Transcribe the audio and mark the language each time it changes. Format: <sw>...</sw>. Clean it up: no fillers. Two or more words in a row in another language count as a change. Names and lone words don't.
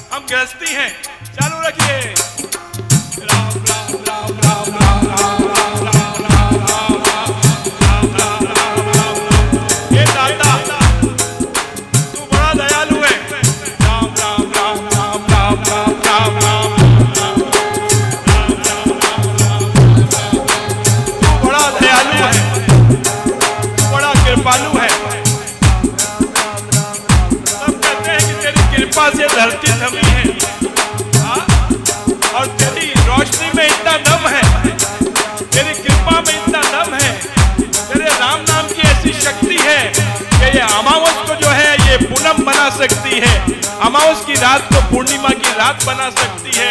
<hi>गृहस्थी हैं, चालू रखिए। राम राम राम राम राम राम राम राम राम राम राम राम राम राम। ये दाता तू बड़ा दयालु है। राम राम राम राम राम राम राम राम। तू बड़ा दयालु है, बड़ा कृपालु है। सब कहते हैं कि तेरी कृपा से धरती थमी है, हाँ? और तेरी रोशनी में इतना दम है, तेरी कृपा में इतना दम है, तेरे राम नाम की ऐसी शक्ति है कि ये अमावस को जो है ये पूनम बना सकती है, अमावस की रात को पूर्णिमा की रात बना सकती है।</hi>